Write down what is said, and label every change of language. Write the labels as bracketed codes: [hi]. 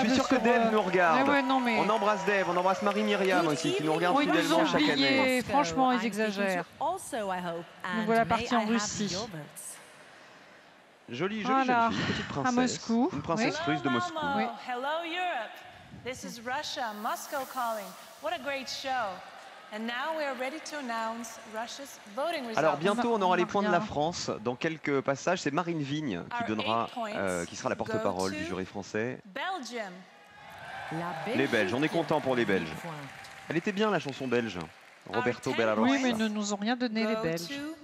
[fr] Je suis sûr que Dave nous regarde. Mais ouais, non, mais... On embrasse Dave, on embrasse Marie-Myriam aussi, qui nous regarde ils nous fidèlement ont chaque année. oubliés. Franchement, ils exagèrent. Nous voilà partis en Russie. Jolie Voilà. jeune fille, petite princesse. À Moscou. Une princesse russe de Moscou. Oui. [en] Hello Europe. This is Russia, Moscow calling. What a great show. And now we are ready to announce Russia's voting results. [fr] Alors bientôt on aura les points de la France dans quelques passages. C'est Marine Vigne qui sera la porte-parole du jury français. [en] Belgium. [fr] Les Belges, on est content pour les Belges. Elle était bien la chanson belge. Roberto Bellarossa. Oui, mais ils ne nous ont rien donné les Belges.